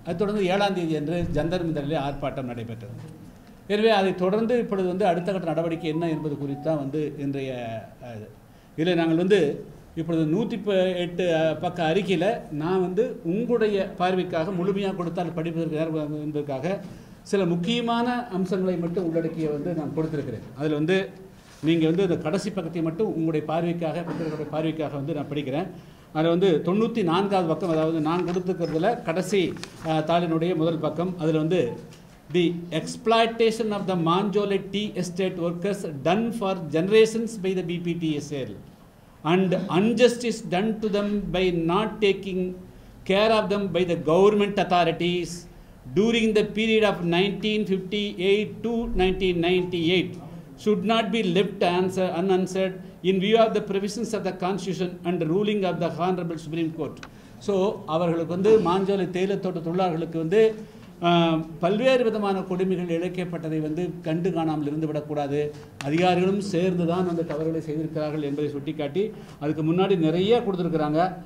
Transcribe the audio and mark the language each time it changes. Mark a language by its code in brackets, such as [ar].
[ta] அதைத் தொடர்ந்து 7ஆம் தேதி அன்று ஜந்தர் மந்தரிலே ஆர்ப்பாட்டம் நடைபெற்றது. எனவே அதைத் தொடர்ந்து இப்பொழுது அடுத்த கட்ட நடவடிக்கை என்ன என்பது குறித்து தான் இன்றைய இதில் நாங்கள் இப்பொழுது 108 பக்க அறிக்கையில் நான் உங்களுடைய பார்வைக்காக முழுமையாக கொடுத்தால் படிப்பதற்கு நேரம் என்பதற்காக சில முக்கியமான அம்சங்களை மட்டும் உள்ளடக்கிய நான் கொடுத்திருக்கிறேன். அதில் நீங்கள் இந்த கடைசி பக்கத்தை மட்டும் உங்களுடைய பார்வைக்காக, பத்திரிகையுடைய பார்வைக்காக நான் படிக்கிறேன். அதில் 94வது பக்கம், அதாவது நான் கொடுத்துக்கிறதுல கடைசி தாளினுடைய முதல் பக்கம். அதில் [en] the exploitation of the Manjole tea estate workers done for generations by the BPTSL and injustice done to them by not taking care of them by the government authorities during the period of 1958 to 1998 should not be left unanswered in view of the provisions of the Constitution and the ruling of the Honorable Supreme Court. [ta] So அவர்களுக்கு மாஞ்சோலை தேயிலை தோட்ட தொழிலாளர்களுக்கு பல்வேறு விதமான கொடுமைகள் இழைக்கப்பட்டதை கண்டு காணாமல் இருந்து விடக்கூடாது. அதிகாரிகளும் சேர்ந்து தான் தவறுகளை செய்திருக்கிறார்கள் என்பதை சுட்டிக்காட்டி அதுக்கு முன்னாடி நிறைய கொடுத்துருக்குறாங்க.